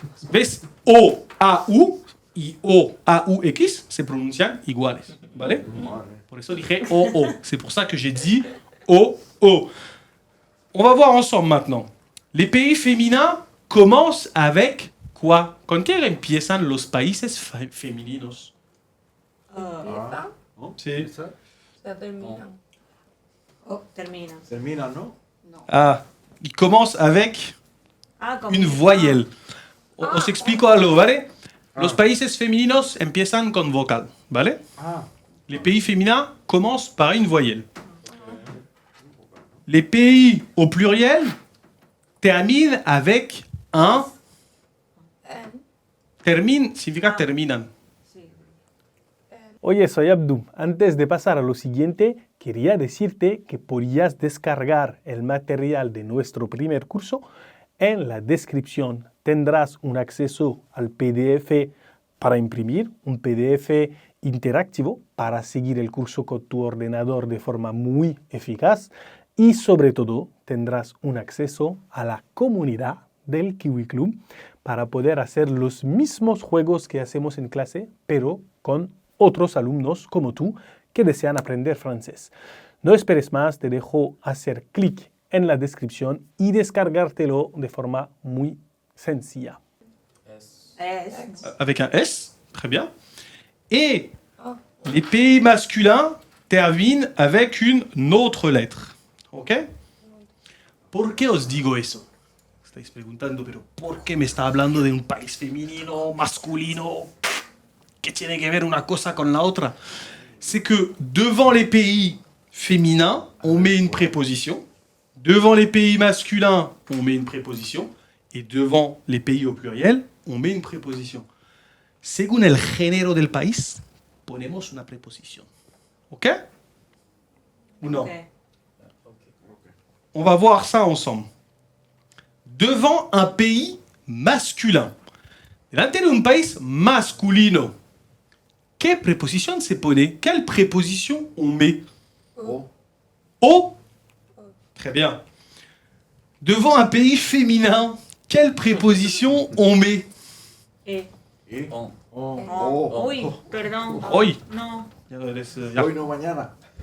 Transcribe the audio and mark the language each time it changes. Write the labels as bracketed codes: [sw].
[es] ¿Ves? O-A-U y O-A-U-X se pronuncian iguales. ¿Vale? Por eso dije O-O. [fr] C'est pour ça que j'ai dit O-O. On va voir ensemble maintenant. Les pays féminins commencent avec quoi? [es] ¿Con qué empiezan los países femeninos? empieza, Sí. se termina. Oh, termina. Termina, ¿no? [fr] Ah, ils commencent avec [es] Ah, como- [fr] une voyelle. [es] Os explico algo, ¿vale? Los países femeninos empiezan con vocal, ¿vale? Ah, [fr] Les pays féminins commencent par une voyelle. Les pays au pluriel terminent avec un. [es] Termine significa terminan. Oye, soy Abdu. Antes de pasar a lo siguiente, quería decirte que podías descargar el material de nuestro primer curso. En la descripción tendrás un acceso al PDF para imprimir, un PDF interactivo para seguir el curso con tu ordenador de forma muy eficaz y sobre todo tendrás un acceso a la comunidad del Kiwi Club para poder hacer los mismos juegos que hacemos en clase, pero con otros alumnos como tú que desean aprender francés. No esperes más, te dejo hacer clic en la descripción y descargártelo de forma muy sencilla. [fr] Avec un S, très bien. Et les pays masculins terminent avec une autre lettre. [es] ¿Ok? ¿Por qué os digo eso? Estáis preguntando, pero ¿por qué me está hablando de un país femenino, masculino? ¿Qué tiene que ver una cosa con la otra? [fr] C'est que devant les pays féminins, on met une préposition. Devant les pays masculins, on met une préposition. Et devant les pays au pluriel, on met une préposition. [es] Según el género del país, ponemos una preposición. [fr] ¿Ok? Ou non? Ok. On va voir ça ensemble. Devant un pays masculin. [es] Delante de un país masculino. ¿Qué preposición se pone? [fr] Quelle préposition on met? O. O. Très bien. Devant un pays féminin, quelle préposition on met? Eh. Y. On. O. [es] Uy, perdón. Hoy. No, Hoy no mañana.